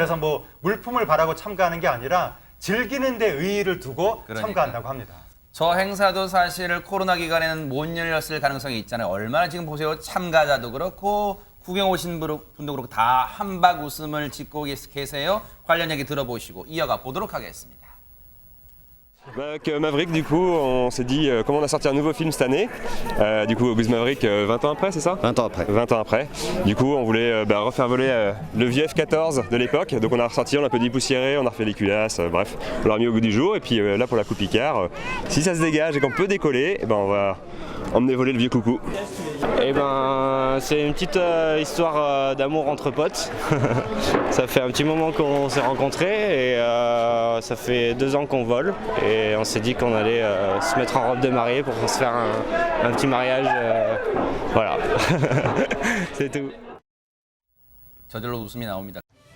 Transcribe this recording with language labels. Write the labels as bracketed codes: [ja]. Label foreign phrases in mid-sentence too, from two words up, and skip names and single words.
[ko] 그래서 뭐 물품을 바라고 참가하는 게 아니라 즐기는 데 의의를 두고 그러니까요. 참가한다고 합니다. 저 행사도 사실 코로나 기간에는 못 열렸을 가능성이 있잖아요. 얼마나 지금 보세요. 참가자도 그렇고 구경 오신 분도 그렇고 다 한박 웃음을 짓고 계세요. 관련 얘기 들어보시고 이어가 보도록 하겠습니다. [fr] Avec Maverick, du coup, on s'est dit comment on a sorti un nouveau film cette année. Du coup, Goose Maverick, 20 ans après, c'est ça ? 20 ans après. 20 ans après. Du coup, on voulait refaire voler le vieux F-14 de l'époque. Donc, on a ressorti, on a un peu dépoussiéré, on a refait les culasses, bref, on l'a remis au goût du jour. Et puis là, pour la coupe Picard, si ça se dégage et qu'on peut décoller, on va emmener voler le vieux coucou. Eh ben, c'est une petite histoire d'amour entre potes. Ça fait un petit moment qu'on s'est rencontrés et ça fait 2 ans qu'on vole. Et on s'est dit qu'on allait se mettre en robe de mariée pour se faire un petit mariage. Voilà, c'est tout. [ko] 저절로 웃음이 나옵니다.